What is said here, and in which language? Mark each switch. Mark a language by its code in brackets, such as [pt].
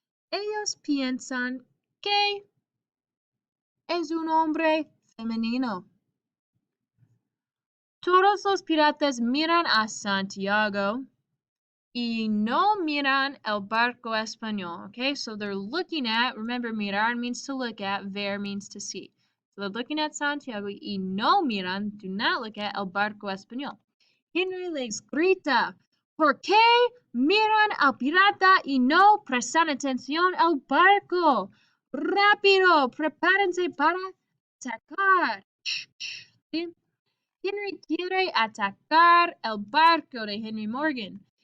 [es] Ellos piensan que es un hombre femenino. Todos los piratas miran a Santiago y no miran el barco español. [en] Okay, so they're looking at, remember, mirar means to look at, ver means to see. So they're looking at Santiago [es] y no miran, [en] do not look at [es] el barco español. Henry les grita: ¿Por qué miran al pirata y no prestan atención al barco? ¡Rápido! ¡Prepárense para atacar! ¿Sí? Henry quiere atacar el barco de Henry Morgan.